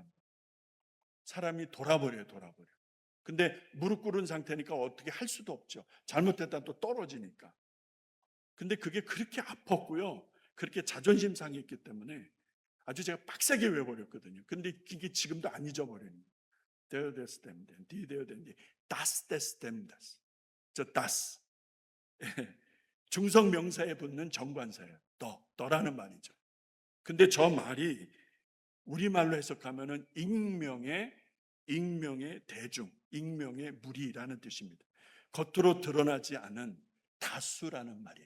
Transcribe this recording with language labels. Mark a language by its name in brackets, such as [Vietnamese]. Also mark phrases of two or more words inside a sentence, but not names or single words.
[Korean] 사람이 돌아버려요. 근데 무릎 꿇은 상태니까 어떻게 할 수도 없죠. 잘못했다 또 떨어지니까. 근데 그게 그렇게 아팠고요. 그렇게 자존심 상했기 때문에 아주 제가 빡세게 외워버렸거든요. 근데 이게 지금도 안 잊어버리는 거예요. [German] There des dem den, die der den die, das des dem das. [Korean] 저 das. 중성 명사에 붙는 정관사예요. 더라는 말이죠. 근데 저 말이 우리말로 해석하면은 익명의 대중, 익명의 무리라는 뜻입니다. 겉으로 드러나지 않은 다수라는 말이에요.